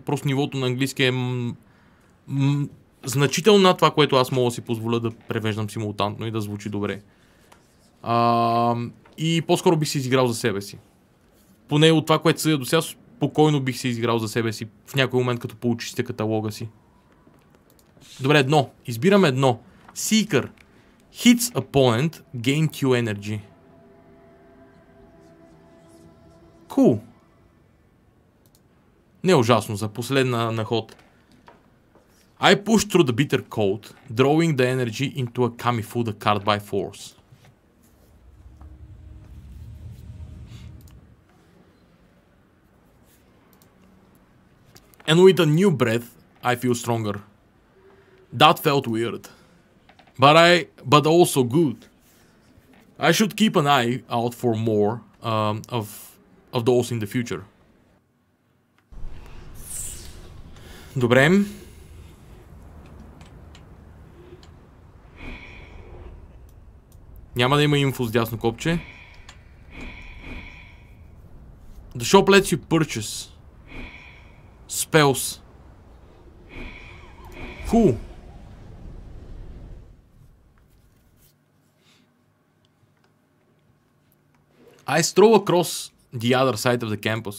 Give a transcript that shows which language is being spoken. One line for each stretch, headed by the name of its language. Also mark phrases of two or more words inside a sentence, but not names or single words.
Bulgarian: Просто нивото на английски е значително над това, което аз мога да си позволя да превеждам симултантно и да звучи добре. И по-скоро бих си изиграл за себе си. Поне от това, което съдя до сега, спокойно бих си изиграл за себе си в някой момент, като получите каталога си. Добре, едно. Избираме едно.
English: Seeker. Hits opponent, gain Q energy. Cool.
Bulgarian: Не е ужасно за последна на ход.
English: I push through the bitter cold, drawing the energy into a Kamifuda card by force. And with a new breath, I feel stronger. That felt weird. But also good. I should keep an eye out for more of those in the future.
Bulgarian: Добре. Няма да има инфо с дясно копче.
English: The shop lets you purchase spells. Cool. I stroll across the other side of the campus.